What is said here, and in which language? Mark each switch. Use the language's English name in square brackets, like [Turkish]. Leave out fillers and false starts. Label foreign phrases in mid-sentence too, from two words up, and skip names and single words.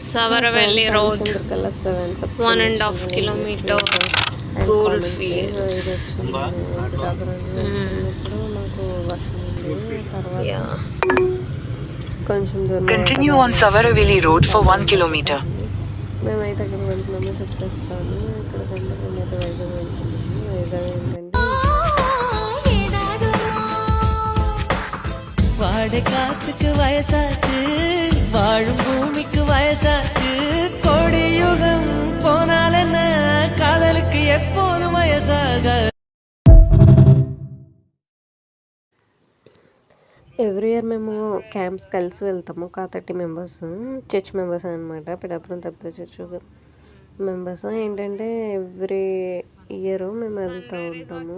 [English] Savaraveli Road, 1.5 kilometer, Gold Fields. Yeah. Continue on Savaraveli Road for 1 kilometer. [Telugu] మేమైతే అక్కడికి వెళ్తున్నామో చెప్పేస్తాను. ఇక్కడికంటే మేమైతే వైజాగ్ వెళ్తున్నాము. వైజాగ్ ఏంటంటే [Tamil] வாடை காற்றுக்கு வயசாச்சு, வாழும் பூமிக்கு வயசாச்சு, கொடியுகம் போனால் என்ன, காதலுக்கு எப்போதும் வயசாக. [English] every year [Telugu] మేము క్యాంప్స్ కలిసి వెళ్తాము. ఒక 30 [English] members church members [Telugu] అనమాట. పిఠాపురం తప్పితే [English] church members [Telugu] ఏంటంటే [English] every year [Telugu] మేము వెళ్తూ ఉంటాము.